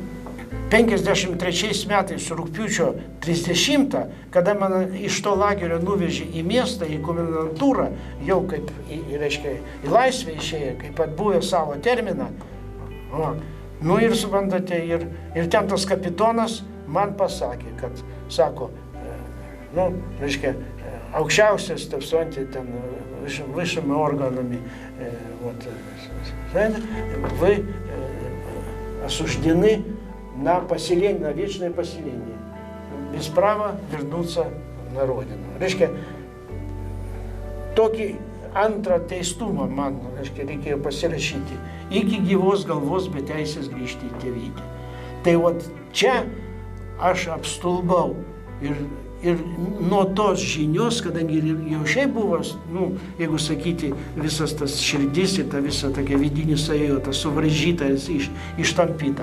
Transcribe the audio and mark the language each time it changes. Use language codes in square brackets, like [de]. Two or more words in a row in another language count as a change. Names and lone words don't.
[lt] 53 metais rugpjūčio 30, kada mane iš to lagerio nuvežė į miestą, į komendantūrą, jau kaip, reiškia, į laisvę išėjo, kaip atbuvę savo terminą. Nu ir suprantate, ir ten tas kapitonas man pasakė, kad, sako, nu, reiškia, aukščiausias, taip suprantate, ten [ru] высшими органами вы осуждены на поселение, на вечное поселение, без права вернуться на родину. [lt] Reiškia, tokį antrą teistumą man, reiškia, reikėjo pasirašyti. Iki gyvos galvos be teisės grįžti į tėvynę. Tai vat čia aš apstulbau ir nuo tos žinios, kadangi jau šiaip buvo, nu, jeigu sakyti, visas tas širdis ir ta visa tokia vidinė savijauta suvaržyta, ištampyta.